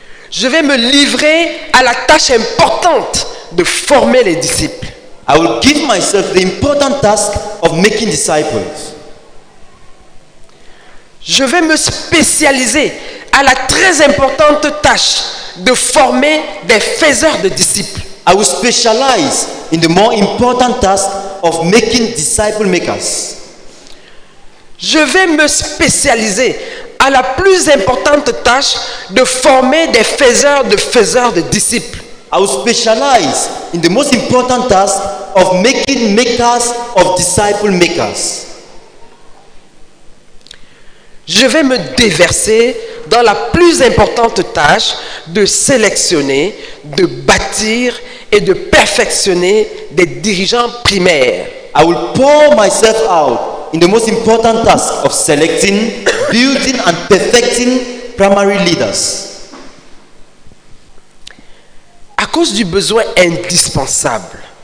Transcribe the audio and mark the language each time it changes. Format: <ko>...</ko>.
<fr>Je vais me livrer à la tâche importante de former les disciples.</fr> <en>I will give myself the important task of making disciples.</en> <fr>Je vais me spécialiser à la très importante tâche de former des faiseurs de disciples.</fr> <en>I will specialize in the more important task of making disciple makers.</en> <fr>Je vais me spécialiser à la plus importante tâche de former des faiseurs de disciples.</fr> <en>I will specialize in the most important task of making makers of disciple makers.</en> <fr>Je vais me déverser dans la plus importante tâche de sélectionner, de bâtir et de perfectionner des dirigeants primaires.</fr> <en>I will pour myself out in the most important task of selecting, building and perfecting primary leaders.</en> <fr>À cause du besoin indispensable.</fr>